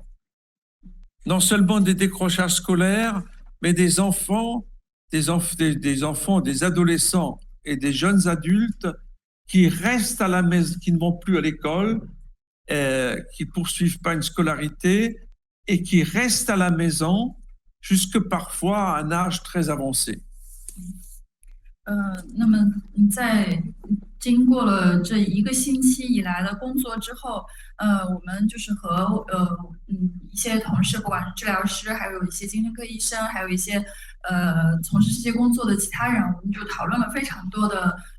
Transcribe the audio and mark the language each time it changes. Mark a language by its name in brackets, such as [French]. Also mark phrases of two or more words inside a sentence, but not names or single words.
[French] Non seulement des décrochages scolaires, mais des enfants, des adolescents et des jeunes adultes qui restent à la maison, qui ne vont plus à l'école, qui ne poursuivent pas une scolarité et qui restent à la maison jusque parfois à un âge très avancé. [Chinese] 那么在经过了这一个星期以来的工作之后，我们就是和一些同事，不管是治疗师，还有一些精神科医生，还有一些从事这些工作的其他人，我们就讨论了非常多的